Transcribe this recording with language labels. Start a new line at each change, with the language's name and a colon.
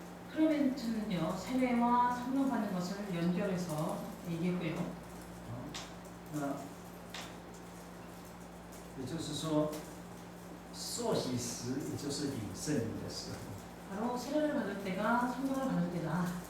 Korean: 클레멘트는요, 세례와 성령 받는 것을 연결해서 얘기했고요.
Chinese: 那也就是说，受洗时也就是领圣灵的时候。
Korean: 바로 세례를 받을 때가 성령을 받을 때다.